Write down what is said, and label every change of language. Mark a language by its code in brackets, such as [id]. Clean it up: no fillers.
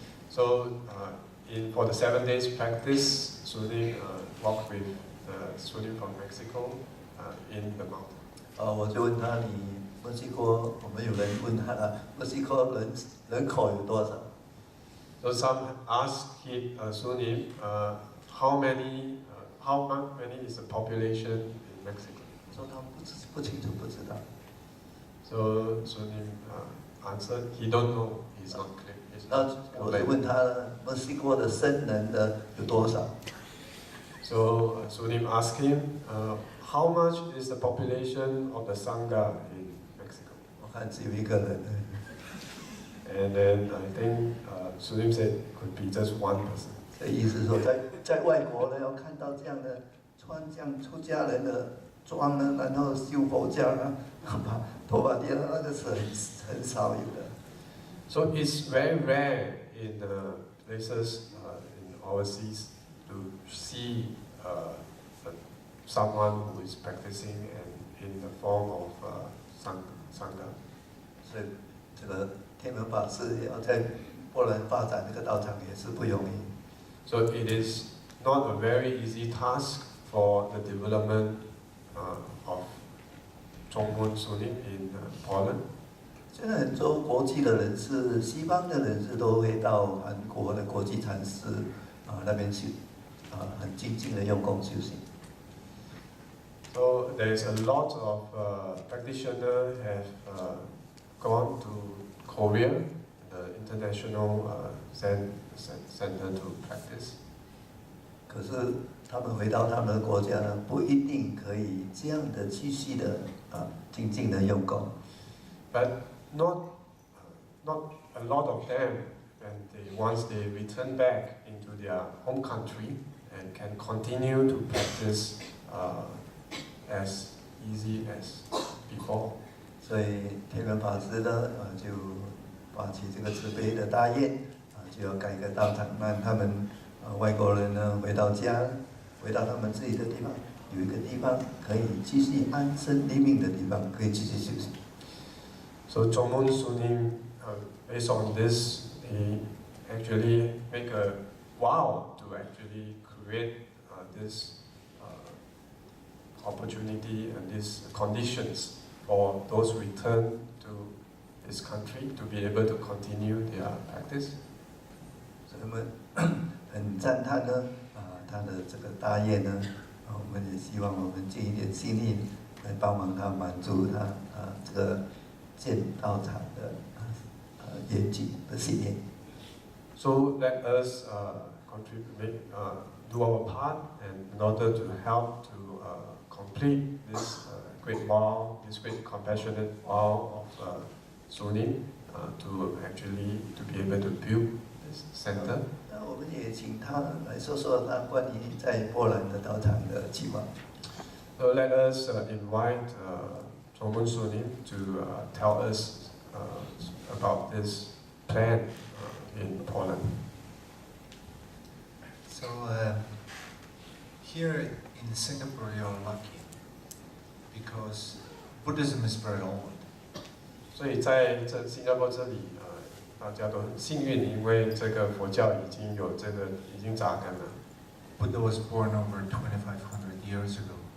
[en] So for the 7 days practice, Sunim walked with Sunim from Mexico in the mountain. [zh] 我就问他，你墨西哥我们有人问他墨西哥人口有多少 [en] So some ask Sunim, how many is the population in Mexico? [zh] 说他不清楚不知道。 [en] So Sunim answered, he don't know, he's not clear. [zh] 那我就问他墨西哥的僧人的有多少？ [en] So Sunim asked him, how much is the population of the Sangha in Mexico? [zh] 我看只有一个人。 [en] And then I think Sunim said could be just one person. [zh] 这意思是说，在外国呢，要看到这样的穿这样出家人的装呢，然后修佛教呢，把头发剃了，那个是很少有的。 [en] So it's very rare in the places in overseas to see someone who is practicing and in the form of Sangha. [zh] 所以这个天门法师要在波兰发展这个道场也是不容易。 [en] So it is not a very easy task for the development of Chongmun Sunim in Poland. [zh] 现在很多国际的人士，西方的人士都会到韩国的国际禅师那边去，很精进的用功修行。 [en] So there is a lot of practitioners have gone to Korea, the international Zen center to practice. [zh] 可是他们回到他们的国家呢，不一定可以这样的继续的精进的用功。 [en] But not a lot of them, and once they return back into their home country and can continue to practice as easy as before. [zh] 所以天人法师呢，就发起这个慈悲的大愿，就要改革道场，让他们外国人呢回到家，回到他们自己的地方，有一个地方可以继续安身立命的地方，可以继续修行。 [en] So Chongmun Sunim, based on this, he actually make a vow to actually create this opportunity and these conditions for those return to this country to be able to continue their practice. [zh] 所以我们很赞叹呢，他的这个大愿呢，我们也希望我们尽一点心力来帮忙他满足他这个建道场的愿景的信念。 [en] So let us contribute, do our part, and in order to help to complete this great vow, this great compassionate vow of Sunim, to actually to be able to build this center. [zh] 那我们也请他来说说他关于在波兰的道场的计划。 [en] So let us invite Chongmun Sunim to tell us about this plan in Poland. So here in Singapore, you're lucky because Buddhism is very old. [zh] 所以在新加坡这里，大家都很幸运，因为这个佛教已经扎根了。 [en] Buddha was born over 2,500 years ago.